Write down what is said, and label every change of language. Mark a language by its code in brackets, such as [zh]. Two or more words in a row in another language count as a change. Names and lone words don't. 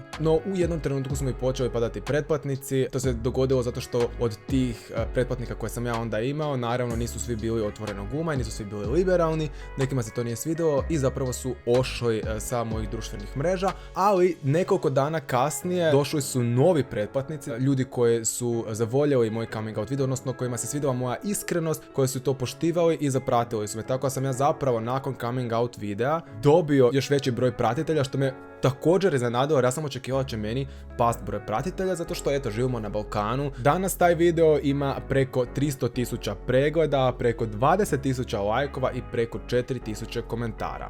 [hr] No u jednom trenutku smo i počeli padati pretplatnici, to se dogodilo zato što od tih pretplatnika koje sam ja onda imao, naravno nisu svi bili otvorenog uma i nisu svi bili liberalni, nekima se to nije svidjelo i zapravo su ošli sa mojih društvenih mreža, ali nekoliko dana kasnije došli su novi pretplatnici, ljudi koji su zavoljeli moj [en] coming out [hr] video, odnosno kojima se svidjela moja iskrenost, koji su to poštivali i zapratili su me. Tako da sam ja zapravo nakon [en] coming out [hr] videa dobio još veći broj pratitelja, što me također iznenadilo jer ja sam očekivao da će meni past broj pratitelja, zato što eto, živimo na Balkanu. Danas taj video ima preko 300.000 pregleda, preko 20.000 lajkova i preko 4.000 komentara.